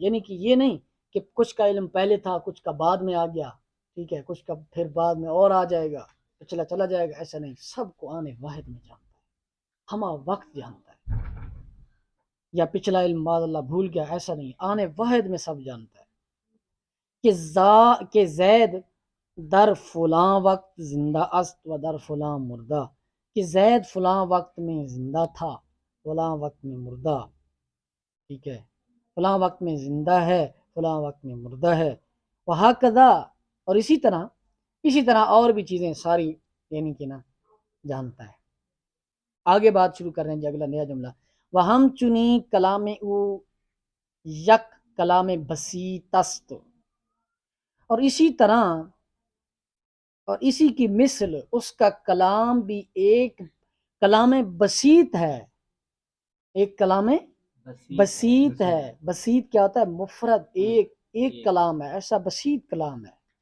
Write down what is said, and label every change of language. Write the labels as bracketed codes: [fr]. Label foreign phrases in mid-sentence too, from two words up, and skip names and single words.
[ur] یعنی کہ یہ نہیں کہ کچھ کا علم پہلے تھا، کچھ کا بعد میں آ گیا، ٹھیک ہے، کچھ کا پھر بعد میں اور آ جائے گا، پچھلا چلا جائے گا. ایسا نہیں، سب کو آنے واحد میں جانتا ہے، ہمہ وقت جانتا ہے. یا پچھلا علم معاذ اللہ بھول گیا، ایسا نہیں، آنے واحد میں سب جانتا ہے. [fa] کہ زید در فلاں وقت زندہ است و در فلاں مردہ، [ur] کہ زید فلاں وقت میں زندہ تھا، فلاں وقت میں مردہ. ٹھیک ہے، فلاں وقت میں زندہ ہے، فلاں وقت میں مردہ ہے. وہکذا، اور اسی طرح اور بھی چیزیں ساری، یعنی کہ نا جانتا ہے. آگے بات شروع کر رہے ہیں جی، اگلا نیا جملہ. [fa] وہم چنی کلام او یک کلام بسیط است، [ur] اور اسی طرح اور اسی کی مثل اس کا کلام بھی ایک کلام بسیط ہے، ایک کلام بسیط ہے. بسیط کیا ہوتا ہے؟ مفرد، ایک کلام ہے، ایسا بسیط کلام ہے.